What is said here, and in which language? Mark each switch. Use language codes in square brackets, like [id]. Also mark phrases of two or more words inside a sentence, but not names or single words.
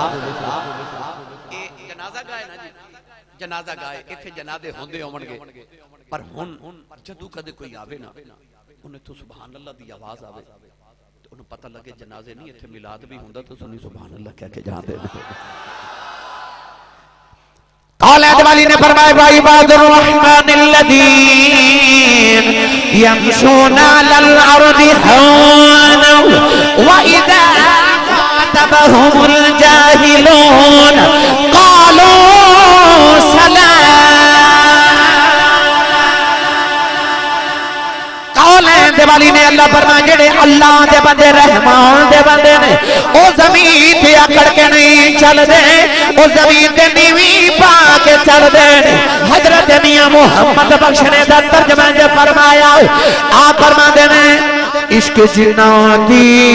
[pa] جنازہ گائے نا جی، جنازہ گائے اتھے جنازے ہوندے ہونگے، پر ہن جدوں کدے کوئی آوے نا انہیں تو [ar] سبحان الله [pa] دی آواز آوے تو انہیں پتا لگے جنازے نہیں اتھے میلاد بھی ہندا تو سنی [ar] سبحان الله [pa] کہہ کے جاندے نے. اولاد والی نے فرمایا بھائی [ar] عباد الرحمن الذين يمشون على الأرض هونا وإذا خاطبهم الجاهلون قالوا سلام. [pa] اولاد والی نے اللہ فرمایا جیڑے اللہ دے بندے رحمان دے بندے نے او زمین تے اکڑ کے نہیں چلدے، او زمین تے نیوی پا کے چلدے. حضرت میاں محمد بخش نے دا ترجمہ جے فرمایا، آپ فرماتے نے عشق جنا دی